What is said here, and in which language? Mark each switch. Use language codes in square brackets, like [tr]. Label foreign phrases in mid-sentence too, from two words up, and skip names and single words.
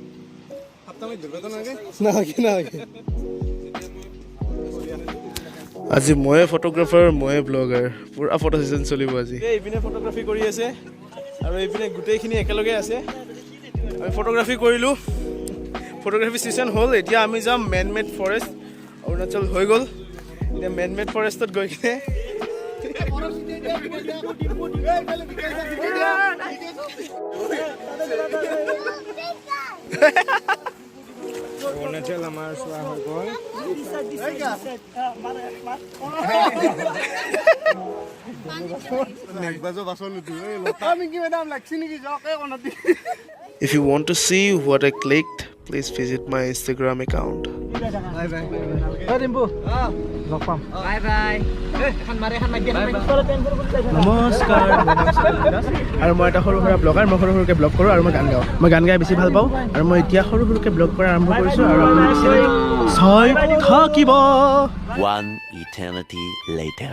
[as] আজি ময়ে ফটোগ্ৰাফাৰ ময়ে ব্লগাৰ পূৰা [en] photo session [as] চলিব আজি এইপিনে ফটোগ্ৰাফী কৰি আছে আৰু এইপিনে গোটেইখিনি একেলগে আছে আমি ফটোগ্ৰাফী কৰিলোঁ [en] photography session [as] হ'ল এতিয়া আমি যাম মেড ফৰেষ্ট অৰুণাচল হৈ গ'ল এতিয়া মেড ফৰেষ্টত গৈ কিনে অৰুণাচল আমাৰ চোৱা হৈ গ'ল [en] If you want to see what I clicked, please visit my Instagram account. bye bye [as] এখন মাৰে নমস্কাৰ আৰু মই এটা সৰু সুৰা ব্লগাৰ মই সৰু সৰুকৈ ব্লগ কৰোঁ আৰু মই গান গাওঁ মই গান গাই বেছি ভাল পাওঁ আৰু মই এতিয়া সৰু সৰুকৈ ব্লগ কৰা আৰম্ভ কৰিছোঁ আৰু চাই থাকিব [en] One eternity later.